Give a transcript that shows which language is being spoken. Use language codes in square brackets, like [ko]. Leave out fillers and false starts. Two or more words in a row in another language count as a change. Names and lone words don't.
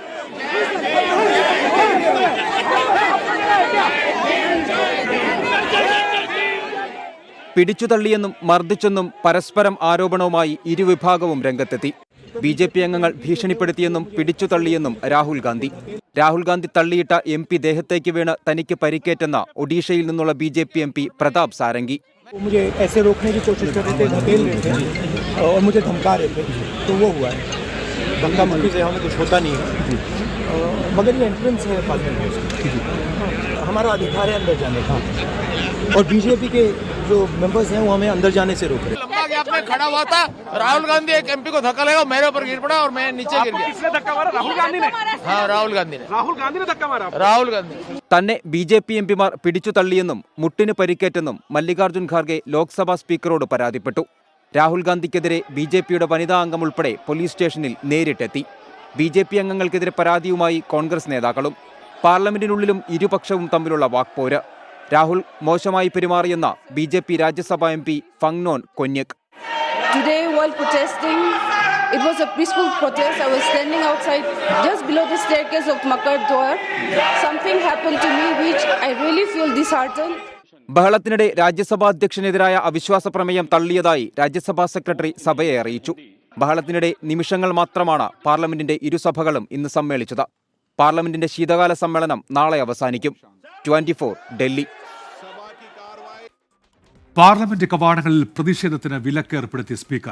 [ml] പിടിച്ചുതള്ളിയെന്നും മർദ്ദിച്ചെന്നും പരസ്പരം ആരോപണവുമായി ഇരുവിഭാഗവും രംഗത്തെത്തി. BJP അംഗങ്ങൾ ഭീഷണിപ്പെടുത്തിയെന്നും പിടിച്ചുതള്ളിയെന്നും രാഹുൽ ഗാന്ധി. രാഹുൽ ഗാന്ധി തള്ളിയിട്ട MP ദേഹത്തേക്ക് വീണ് തനിക്ക് പരിക്കേറ്റെന്ന ഒഡീഷയിൽ നിന്നുള്ള BJP MP പ്രതാപ് സാരംഗി. [hi] मुझे ऐसे रोकने की कोशिश कर रहे थे, धकेल रहे थे और मुझे धमका रहे थे, तो वो हुआ है. धक्का मुक्की से हमें कुछ होता नहीं है, मगर ये एंट्रेंस है पार्लियामेंट में, हमारा अधिकार है अंदर जाने का, और BJP के जो मेंबर्स हैं वो हमें अंदर जाने से रोक रहे हैं. लंबा गैप में खड़ा हुआ था, राहुल गांधी एक MP को धक्का लगा, मेरे ऊपर गिर पड़ा और मैं नीचे गिर गया. किसने धक्का मारा? राहुल गांधी ने. हाँ, राहुल गांधी ने. राहुल गांधी ने धक्का मारा. राहुल गांधी. [ml] തന്നെ BJP എംപിമാർ പിടിച്ചു തള്ളിയെന്നും മുട്ടിന് പരിക്കേറ്റെന്നും മല്ലികാർജ്ജുൻ ഖാർഗെ ലോക്സഭാ സ്പീക്കറോട് പരാതിപ്പെട്ടു. രാഹുൽ ഗാന്ധിക്കെതിരെ BJPയുടെ വനിതാ അംഗം ഉൾപ്പെടെ പോലീസ് സ്റ്റേഷനിൽ നേരിട്ടെത്തി. BJP അംഗങ്ങൾക്കെതിരെ പരാതിയുമായി കോൺഗ്രസ് നേതാക്കളും. പാർലമെന്റിനുള്ളിലും ഇരുപക്ഷവും തമ്മിലുള്ള വാക്പോര്. രാഹുൽ മോശമായി പെരുമാറിയെന്ന BJP രാജ്യസഭാ MP ഫങ്നോൻ കൊന്യക്. [en] Today, while protesting, it was a peaceful protest. I was standing outside just below the staircase of Makar Dwar. Something happened to me which I really feel disheartened. [ml] ബഹളത്തിനിടെ രാജ്യസഭാ അധ്യക്ഷനെതിരായ അവിശ്വാസ പ്രമേയം തള്ളിയതായി രാജ്യസഭാ സെക്രട്ടറി സഭയെ അറിയിച്ചു. ബഹളത്തിനിടെ നിമിഷങ്ങൾ മാത്രമാണ് പാർലമെന്റിന്റെ ഇരുസഭകളും ഇന്ന് സമ്മേളിച്ചത്. പാർലമെന്റിന്റെ ശീതകാല സമ്മേളനം നാളെ അവസാനിക്കും. 24 ഡൽഹി. പാർലമെന്റ് കവാടങ്ങളിൽ പ്രതിഷേധത്തിന് വിലക്ക് ഏർപ്പെടുത്തിയ സ്പീക്കർ.